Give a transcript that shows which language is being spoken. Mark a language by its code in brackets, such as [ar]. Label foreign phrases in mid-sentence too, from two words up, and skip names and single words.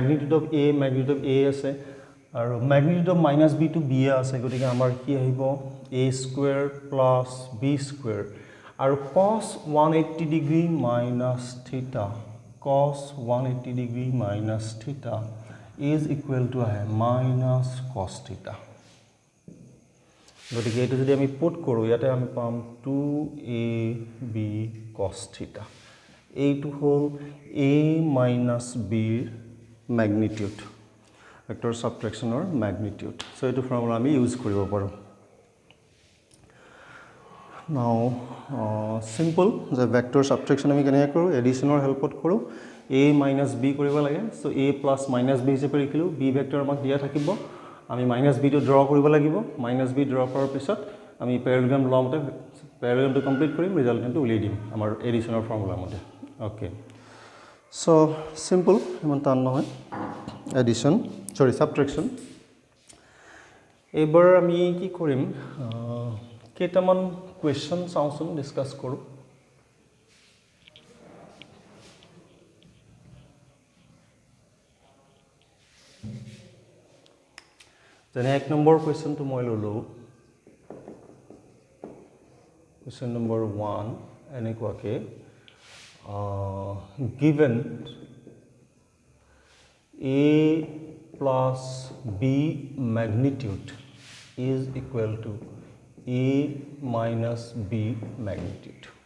[en] magnitude of a [as] আছে আৰু [en] magnitude of -b to b [as] আছে গতিকে আমাৰ কি আহিব [en] a square plus b square আৰু cos 180 degree minus theta cos 180 degree minus theta is equal to আহে minus cos theta [as] গতিকে এইটো যদি আমি পুট কৰো ইয়াতে আমি পাম [en] 2ab cos theta [as] এইটো হল [en] a minus b magnitude vector subtraction or magnitude so [as] এইটো ফৰ্মুলা আমি ইউজ কৰিব পাৰো [en] now simple the vector subtraction [as] আমি কেনে কৰো এডিশনৰ হেল্পত কৰো [en] a minus b [as] কৰিব লাগে [en] so a plus minus b [as] হিচাপে লিখিলো [en] b vector [as] আমাক দিয়া থাকিব আমি [en] minus b [as] টো ড্ৰ কৰিব লাগিব [en] minus b [as] ড্ৰ কৰাৰ পিছত আমি প্যাৰালেলোগ্ৰাম লমতে প্যাৰালেলোগ্ৰামটো কমপ্লিট কৰিম ৰিজাল্টটো উলিয়াই দিম আমাৰ এডিশনৰ ফৰ্মুলা মতে [en] okay so simple [as] ইমান টান নহয় [en] addition sorry subtraction [as] এবাৰ আমি কি কৰিম কেইটামান কোৱেশ্চন চাওঁচোন ডিসকাস কৰো যেনে এক নম্বৰ কোৱেশ্চনটো মই ললো [en] question number 1 [as] এনেকুৱাকে [en] given a plus b magnitude is equal to a minus b magnitude